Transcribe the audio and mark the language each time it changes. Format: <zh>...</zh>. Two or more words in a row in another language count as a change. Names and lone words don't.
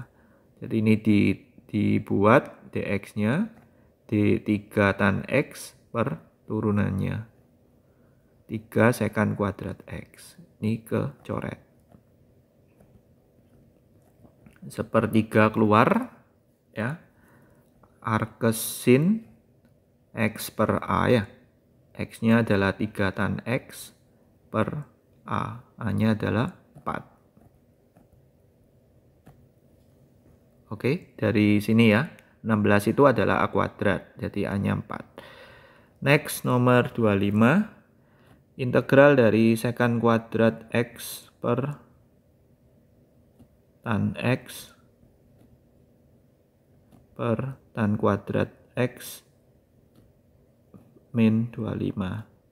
<id>Jadi ini dibuat dx-nya d3 tan x per turunannya 3 sekan kuadrat x. Ini kecoret. 1/3 keluar ya. Arcus sin x/a ya. X-nya adalah 3 tan x per a. A-nya adalah 4. Oke, dari sini ya. 16 itu adalah a kuadrat, jadi A-nya 4. Next, nomor 25. Integral dari sekan kuadrat x per tan x per tan kuadrat x min 25.</id>